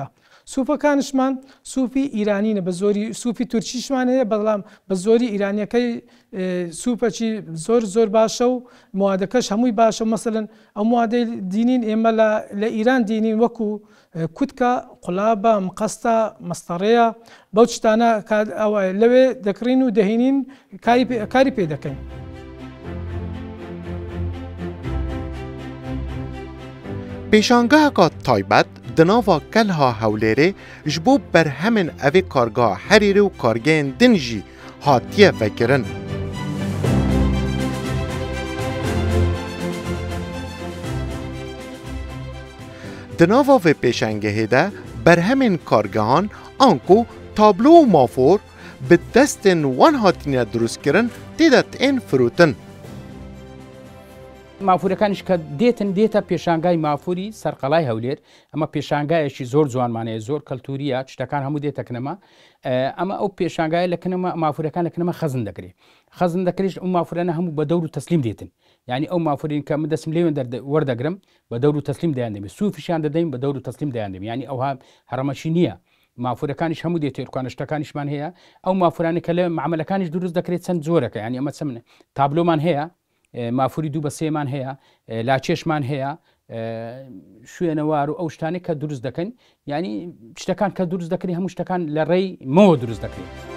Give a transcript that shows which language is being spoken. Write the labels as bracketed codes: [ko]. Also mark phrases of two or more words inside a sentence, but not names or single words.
[ckb] سوپەکانشمان سوپی ئیرانینە بە زۆری سوپی تورکیشمان هەیە بەڵام بە زۆری ئیرانیەکەی سوپەکی زۆر باشە و موادەکەش هەمووی باشە مەسەلەن ئەو موادەی دینین ئێمە لە ئیران دینین وەکو کوتکە قوڵابە مقەستە مەستەڕەیە بەو شتانە لەوێ دەکڕین و دەهێنین کاری پێ دەکەین. پێشانگەهەکە تایبەت [ku] di nava Kelha Hewlêrê ji bo berhemên evê kargeha Herîrê û kargehên din jî hatiye vekirin. Di nava vê pêşangehê de berhemên kargehan an ku tablo û mafor bi destên wan hatine drûstkirin têde tên firotin. [ckb] مافورەکانیش کە دێتە پێشانگای مافوری سەرقەڵای هەولێر ئەمە پێشانگایەکی زۆر جوانمانەیە زۆر کەلتوریە شتەکان هەموو دێتە کنەما ئەمە ئەو پێشانگای لە کنەمە مافورەکان لە کنەمە خەزن دەکرێت خەزن دەکرێت ئەو مافورانە هەموو بە دەور و تەسلیم دێتن یعنی ئەو مافورین کە من دەسم لێوێن وەردەگرم بە دەور و تەسلیم دەیان دەبێت سوفیشیان دەدەین بە دەور و تەسلیم دەیان دەبێت یعنی ئەوها هەرەمەشی نییە مافورەکانیش هەموو دێت تێرکوانە شتەکانیشمان هەیە ئەو مافورانی کە لە معاملەکانیش دروست دەکرێت چەند زۆرەکە ینی ئەمە چەمن تابلۆمان هەیە مافوری 2 بە 3مان هەیە لاچێشمان هەیە شوێنەوار و ئەو شتانی کە دروست دەکەن ینی شتەکان کە دروست دەکەی هەموو شتەکان لە ڕێی مەوە دروست دەکرێت.